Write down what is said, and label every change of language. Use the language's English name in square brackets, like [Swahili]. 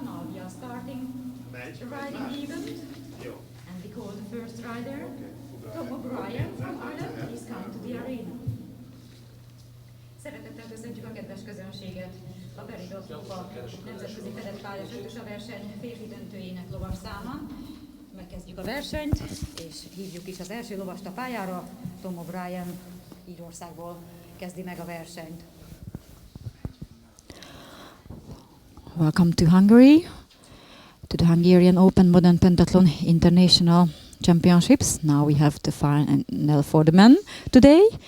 [English] Now we are starting the riding event. [Hungarian] Jó. [English] And we call the first rider, Tom O'Brien from Ireland. Please come to the arena. [Hungarian] Szeretettel köszöntjük a kedves közönséget a PERIDOT nemzetközi fedett pályás ötös a verseny férfi döntőjének lovas számán. Megkezdjük a versenyt, és hívjuk is az első lovast a pályára. Tom O'Brien Írországból kezdi meg a versenyt. [English] Welcome to Hungary, to the Hungarian Open Modern Pentathlon International Championships. Now we have the final for the men today.